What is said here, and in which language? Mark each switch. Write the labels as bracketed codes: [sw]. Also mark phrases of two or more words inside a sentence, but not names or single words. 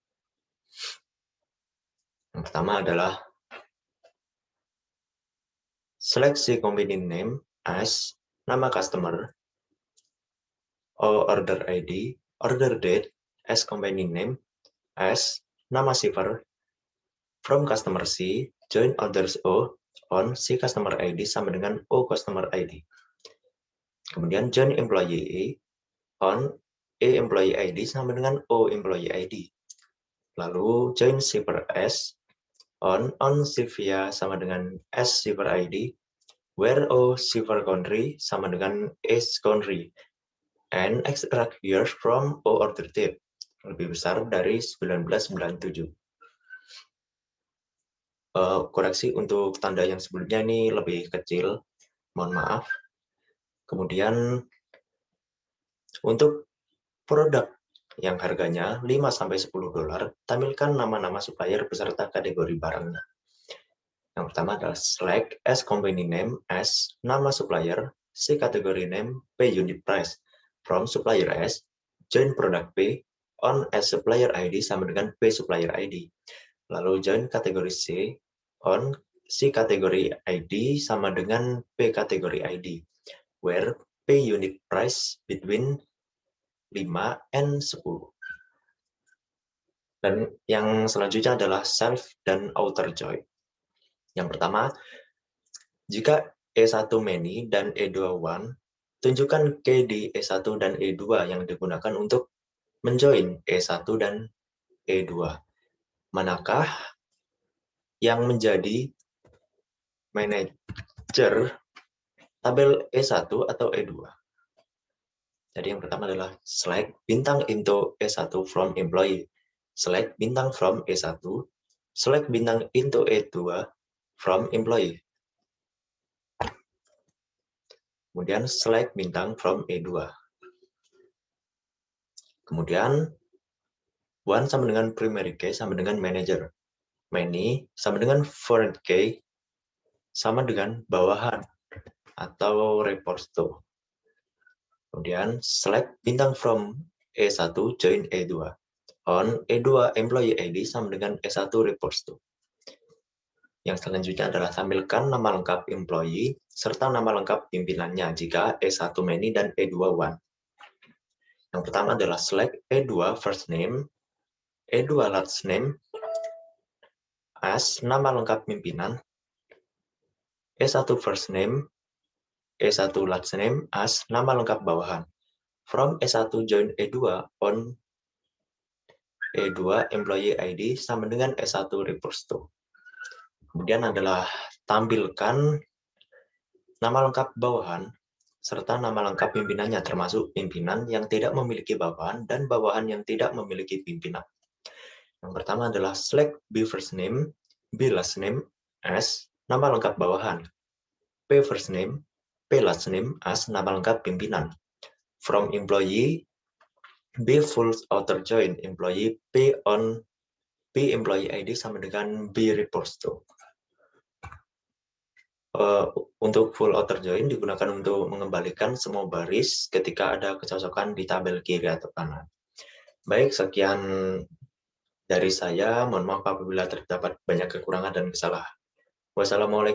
[id] Yang pertama adalah [en] select C company name as nama customer, order ID, order date as company name, as nama shipper, from customer C, join orders O on C customer ID [id] sama dengan [en] O customer ID. Kemudian join employee E on E employee ID [id] sama dengan [en] O employee ID. Lalu join shipper S on shipper [id] sama dengan [en] S shipper ID, where O shipper country [id] sama dengan [en] S country, and extract years from O order date [id] lebih besar dari [en] 1997. [id] Koreksi untuk tanda yang sebelumnya ini lebih kecil, mohon maaf. Kemudian untuk produk yang harganya $5-10, tampilkan nama-nama supplier beserta kategori barangnya. Yang pertama adalah [en] select as company name as nama supplier, C category name, P unit price. From supplier S, join product P on as supplier ID [id] sama dengan [en] P supplier ID. Lalu join kategori C on C category ID [id] sama dengan [en] P category ID, where P unit price between 5 and 10. [id] Dan yang selanjutnya adalah self dan [en] outer join. [id] Yang pertama, jika E1 many dan E2 one, tunjukkan key di E1 dan E2 yang digunakan untuk menjoin E1 dan E2. Manakah yang menjadi manajer tabel E1 atau E2? Jadi yang pertama adalah select bintang [en] into E1 from employee. Select bintang from E1. Select bintang into E2 from employee. Kemudian select bintang from E2. [id] Kemudian one sama dengan [en] primary key [id] sama dengan manager. Many sama dengan [en] foreign key [id] sama dengan bawahan atau reporto. [en] Kemudian select bintang from E1 join E2. On E2 employee ID [id] sama dengan [en] E1 reports to. [id] Yang selanjutnya adalah tampilkan nama lengkap employee serta nama lengkap pimpinannya jika E1 many dan E2 one. Yang pertama adalah [en] select E2 first name, E2 last name as [id] nama lengkap pimpinan, [en] E1 first name, E1 last name as [id] nama lengkap bawahan. [en] From E1 join E2 on E2 employee ID [id] sama dengan [en] E1 reports to. [id] Kemudian adalah tampilkan nama lengkap bawahan serta nama lengkap pimpinannya termasuk pimpinan yang tidak memiliki bawahan dan bawahan yang tidak memiliki pimpinan. Yang pertama adalah [en] select B first name, B last name as [id] nama lengkap bawahan. [en] P first name, P last name as [id] nama lengkap pimpinan. [en] From employee, B full outer join employee P on B employee ID [id] sama dengan [en] B reports to. [id] Untuk [en] full outer join [id] digunakan untuk mengembalikan semua baris ketika ada kecocokan di tabel kiri atau kanan. Baik, sekian dari saya. Mohon maaf apabila terdapat banyak kekurangan dan kesalahan.